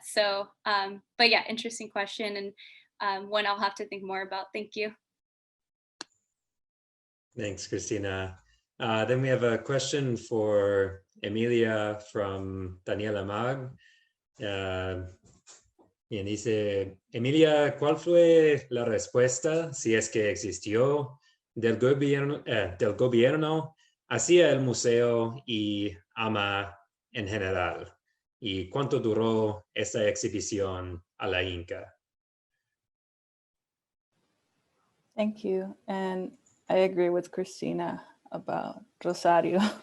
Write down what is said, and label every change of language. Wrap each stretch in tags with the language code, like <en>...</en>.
<en>So, but yeah, interesting question, and one I'll have to think more about. Thank you. Thanks, Christina. Then we have a question for Emilia from Daniela Mag.</en> <es>Bien, dice, Emilia, ¿cuál fue la respuesta, si es que existió, del gobierno hacia el museo y AMA en general? ¿Y cuánto duró esta exhibición a la Inca?</es> <en>Thank you. And I agree with Christina about Rosario.</en>